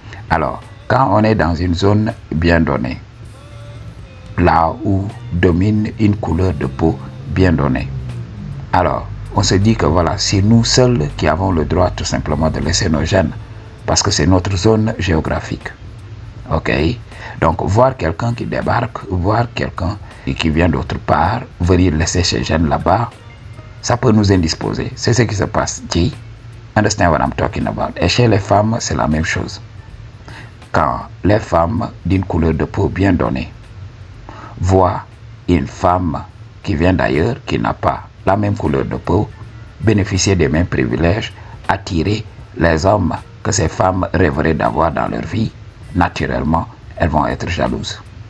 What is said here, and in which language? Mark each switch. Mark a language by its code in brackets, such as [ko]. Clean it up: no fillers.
[fr] Alors, quand on est dans une zone bien donnée, là où domine une couleur de peau bien donnée, alors on se dit que voilà, c'est nous seuls qui avons le droit tout simplement de laisser nos gènes, parce que c'est notre zone géographique. Ok? Donc, voir quelqu'un qui débarque, voir quelqu'un qui vient d'autre part, venir laisser ses gènes là-bas, ça peut nous indisposer. C'est ce qui se passe. [en] G, understand what I'm talking about? [fr] Et chez les femmes, c'est la même chose. Quand les femmes d'une couleur de peau bien donnée voient une femme qui vient d'ailleurs, qui n'a pas la même couleur de peau, bénéficier des mêmes privilèges, attirer les hommes que ces femmes rêveraient d'avoir dans leur vie, naturellement, elles vont être jalouses.